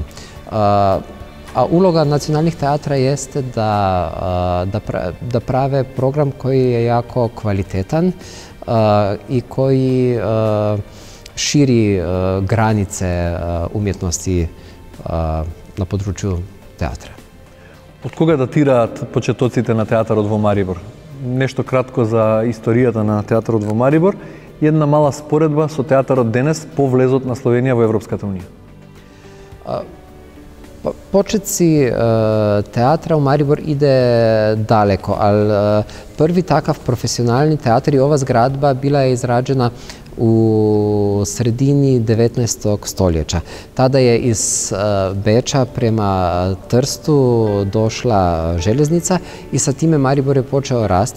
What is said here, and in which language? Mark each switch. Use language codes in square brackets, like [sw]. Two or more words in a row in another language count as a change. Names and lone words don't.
[hr] A uloga nacionalnih teatra jeste da prave program koji je jako kvalitetan i koji širi granice umjetnosti na području teatra. [mk] Од кога датираат почетоците на театарот во Марибор? Нешто кратко за историјата на театарот во Марибор и една мала споредба со театарот денес по влезот на Словенија во Европската унија. [hr] Početci teatra u Maribor ide daleko, ali prvi takav profesionalni teatar i ova zgradba bila je izrađena u sredini 19. stoljeća. Tada je iz Beča prema Trstu došla željeznica i sa time Maribor je počeo rasti.